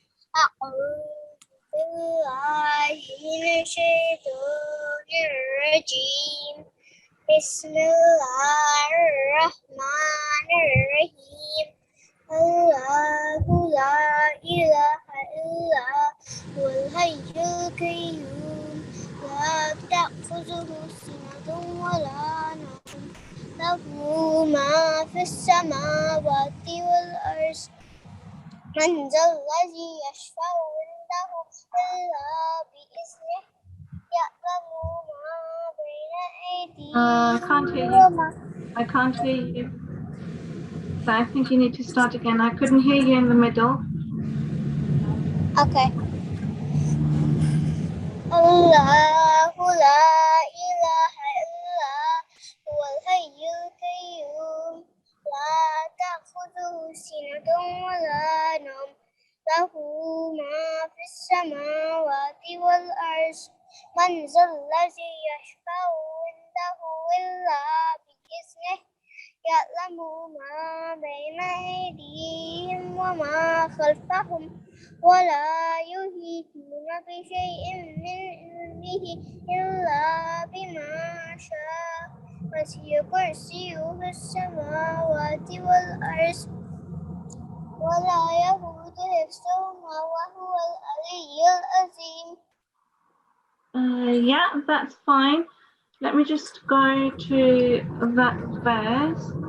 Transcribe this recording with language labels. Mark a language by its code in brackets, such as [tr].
[ar] أعوذ بالله من الشيطان الرجيم بسم الله الرحمن الرحيم الله لا إله إلا هو الحي القيوم لا تأخذه سنة ولا نوم له ما في السماوات والأرض من ذا الذي يشفع عنده إلا بإذنه يعلم ما بين أيديهم [en] I can't hear you. I can't hear you. So I think you need to start again. I couldn't hear you in the middle. Okay. [ar] الله لا إله إلا هو الحي القيوم لا تأخذه سنة ولا نوم له ما في السماوات والأرض من ذا الذي يشفع عنده إلا بإذنه يعلم ما بين أيديهم وما خلفهم ولا يحيطون بشيء من علمه إلا بما شاء وسع كرسيه السماوات والأرض ولا يئوده حفظهما وهو العلي العظيم. [en] Yeah, that's fine. Let me just go to that verse.